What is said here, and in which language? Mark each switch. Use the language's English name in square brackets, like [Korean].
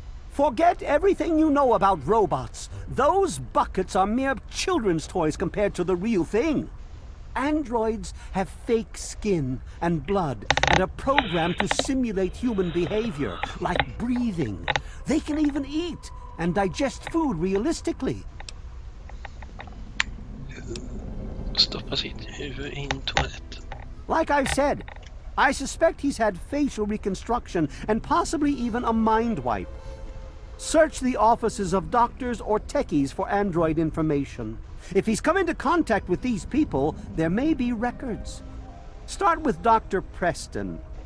[English] Forget everything you know about robots. Those buckets are mere children's toys compared to the real thing. Androids have fake skin and blood and are programmed to simulate human behavior, like breathing. They can even eat and digest food realistically. [Swedish] Stoppa sitt huvud i en toalett. [English] Like I've said, I suspect he's had facial reconstruction and possibly even a mind wipe. Search the offices of doctors or techies for android information. If he's come into contact with these people, there may be records. Start with Dr. Preston.